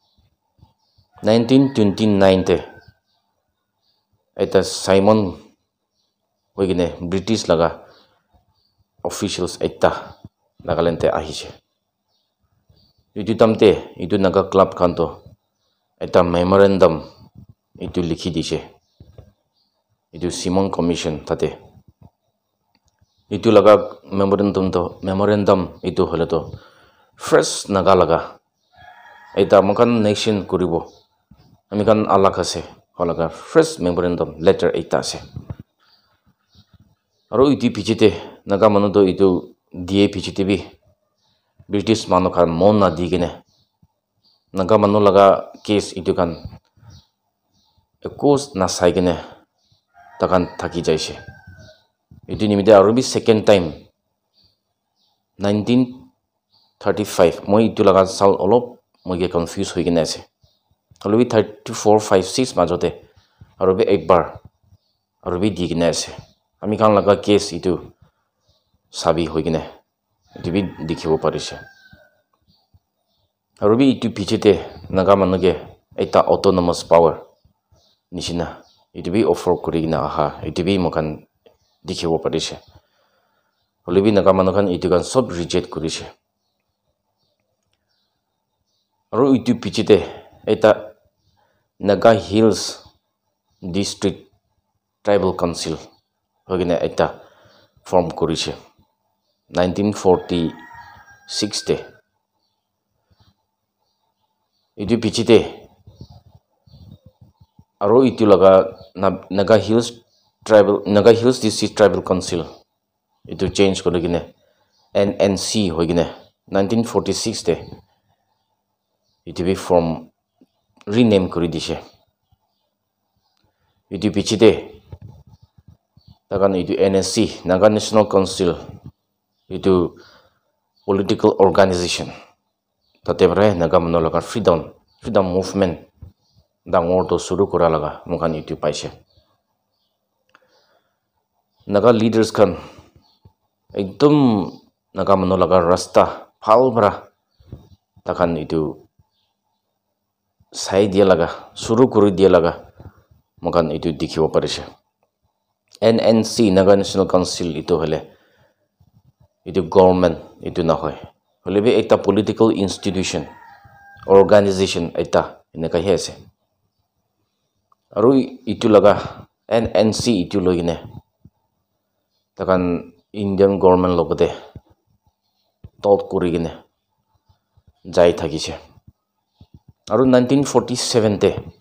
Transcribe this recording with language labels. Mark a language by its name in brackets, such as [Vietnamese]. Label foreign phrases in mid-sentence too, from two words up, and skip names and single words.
[Naga Pidgin] 1929 te eta simon hogine british laga officials ekta nagaland te ahishe itu tamte itu naga club kanto eta memorandum itu likhi dise itu simon commission tate itu laga memorandum itu hole to first naga laga eta mokan nation kuribo amikan alak ase holaga [English] first memorandum letter [Naga Pidgin] ekta ase aru itu pichite naga manu to itu die pichite bi british manu kan mon na digine naga manu laga case itu kan ekos na saigine takan thaki jaise itu nimite aru bi [English] second time [Naga Pidgin] 1935 moi itu laga sal olop moi ge confuse hoigine ase aru bi 34 5 6 majote aru bi ekbar aru bi digine ase ami kan laga case itu sabi hoigine itu bi dikhibo parise aru bi itu pichete naga manuge eta [English] autonomous power [Naga Pidgin] nishina itu bi offer kurigina aha itu bi mokan dikhibo parise holibi naga manukan itu kan sob reject kurise aru itu pichete eta naga hills district tribal council hogine eta form kurise 1946 te itu pichite aru itu laga naga hills district tribal council itu change korigine NNC hoigine 1946 te itu bi form rename kori dise itu pichite takan itu NSC Naga National Council itu [English] political organization [Naga Pidgin] tate bare naga manu laga [English] freedom movement [Naga Pidgin] dangor to suru kora laga mokan itu paise naga leaders kan ekdom naga manu laga rasta phal bara takan itu sai dia laga suru kuri dia laga mokan itu dikhibo parise NNC Naga National Council itu hole itu government itu নহয় hole be ekta [English] political institution organization [Naga Pidgin] eta eneka hi ase aru itu laga NNC itu logine takan Indian government logote tot kurigine jai thakise aru 1947 te